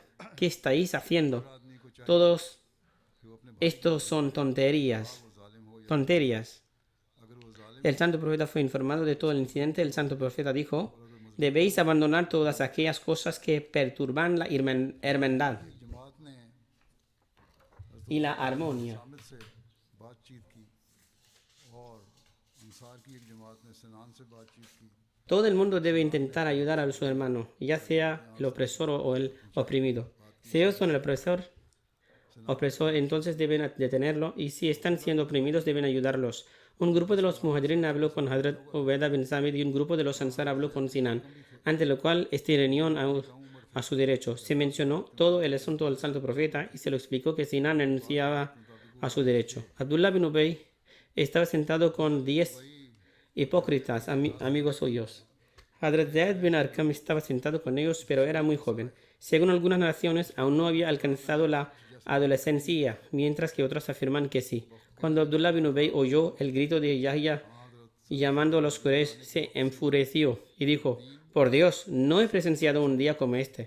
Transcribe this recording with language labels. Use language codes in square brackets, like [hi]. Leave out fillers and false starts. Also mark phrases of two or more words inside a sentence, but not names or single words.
[es] ¿Qué estáis haciendo? Todos estos son tonterías. El santo profeta fue informado de todo el incidente. El santo profeta dijo: debéis abandonar todas aquellas cosas que perturban la hermandad [ur] جماعت نے [es] y la armonía. [ur] شامل سے بات چیت کی اور انصار کی ایک جماعت نے سنان سے بات چیت کی [es] Todo el mundo debe intentar ayudar a su hermano, ya sea el opresor o el oprimido. Si ellos son el opresor, entonces deben detenerlo, y si están siendo oprimidos, deben ayudarlos. Un grupo de los muhajirin habló con Hazrat Ubaidah bin Samit y un grupo de los ansar habló con Sinan, ante lo cual este reunieron a su derecho. Se mencionó todo el asunto del santo profeta y se lo explicó que Sinan renunciaba a su derecho. Abdullah bin Ubay estaba sentado con 10 hipócritas amigos suyos. Hazrat Zayd bin Arqam estaba sentado con ellos, pero era muy joven. Según algunas narraciones, aún no había alcanzado la adolescencia, mientras que otras afirman que sí. Cuando Abdullah bin Ubay oyó el grito de Yahya llamando a los Quraysh, se enfureció y dijo: por Dios, no he presenciado un día como este.